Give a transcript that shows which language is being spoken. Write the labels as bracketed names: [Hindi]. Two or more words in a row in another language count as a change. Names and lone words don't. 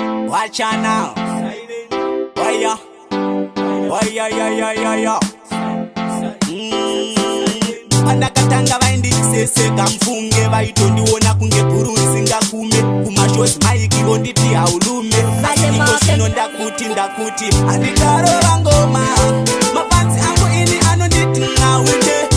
[English] Watch out now. Waya. Waya, ya, ya, ya, ya. Mm. [Shona] Pandakatanga vaindiseseka mfunge, vaitondiona kunge bhuru risingakume. Kumashozi maiki vonditi haulume. Asi iko zvino ndakuti, ndakuti, handikarova ngoma. Mafanzi angu ini anonditi ngaute.